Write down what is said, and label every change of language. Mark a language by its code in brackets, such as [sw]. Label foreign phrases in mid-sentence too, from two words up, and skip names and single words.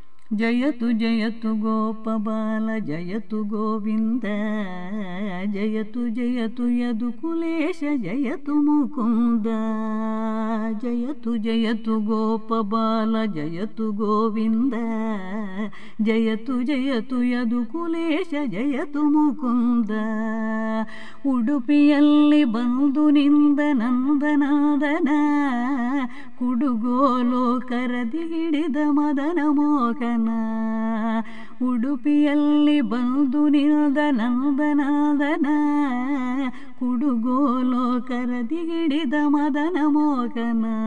[sa] जयतु गोपबाल जयतु गोविंद जयतु यदुकुलेश जयतु मुकुंद जयतु गोपबाल जयतु गोविंद जयतु यदुकुलेश जयतु मुकुंद [kn] ಉಡುಪಿಯಲ್ಲಿ ಬಂದು ನಿಂದ ನಂದನಾದನ ಕುಡುಗೋಲು ಕರದಿ ಹಿಡಿದ ಮದನ ಮೋಹನ ಉಡುಪಿಯಲ್ಲಿ ಬಂದು ನಿಂದ ನಂದನಾದನ ಕುಡುಗೋಲು ಕರದಿ ಹಿಡಿದ ಮದನ ಮೋಹನ